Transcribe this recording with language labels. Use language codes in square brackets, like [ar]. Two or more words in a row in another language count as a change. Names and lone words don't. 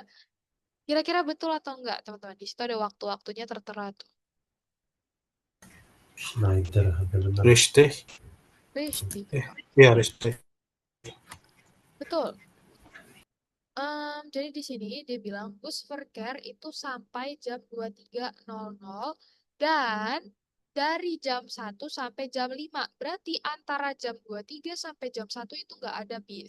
[id] Kira-kira betul atau enggak, teman-teman? Di situ ada waktu-waktunya tertera tuh. Schneider benar. Richtig. Richtig. Ya, richtig. Betul. Jadi di sini dia bilang Busverkehr itu sampai jam 23.00 dan dari jam 1 sampai jam 5. Berarti antara jam 23 sampai jam 1 itu nggak ada bis.